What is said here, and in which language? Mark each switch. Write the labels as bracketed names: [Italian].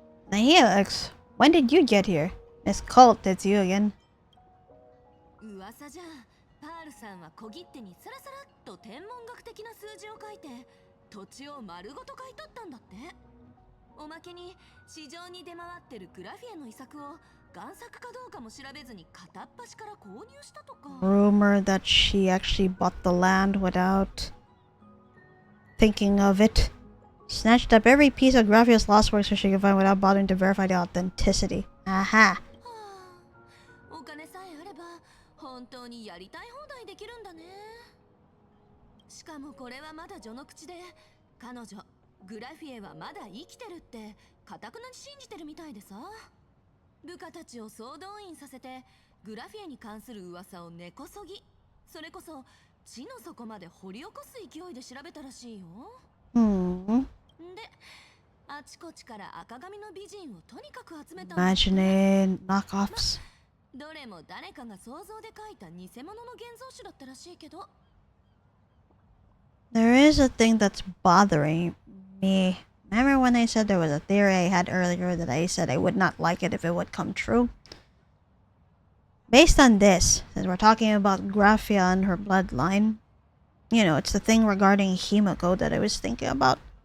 [English] The Helix, when did you get here? Miss Colt, it's you again. [Japanese] 噂じゃ、パールさんは小切手にサラサラっと天文学的な数字を書いて土地を丸ごと買い取ったんだって。おまけに市場に出回ってるグラフィエの遺作を贋作かどうかも調べずに片っ端から購入したとか。 [English] Rumor that she actually bought the land without thinking of it. Snatched up every piece of Graphia's lost work so she could find without bothering to verify the authenticity. Aha. [Japanese] お金さえあれば本当にやりたい放題できるんだね。しかもこれはまだ序の口で、彼女グラフィエはまだ生きてるって固くなに信じてるみたいでさ。部下たちを総動員させてグラフィエに関する噂を根こそぎ、それこそ地の底まで掘り起こす勢いで調べたらしいよ。で、あちこちから赤髪の美人をとにかく集めた。 [English] Imagine knockoffs. [Japanese] どれも誰かが想像で描いた偽物の現像種だったらしいけど。 [English] There is a thing that's bothering me. Remember when I said there was a theory I had earlier that I said I would not like it if it would come true? Based on this, since we're talking about Graphia and her bloodline, you know, it's the thing regarding Himiko that I was thinking about.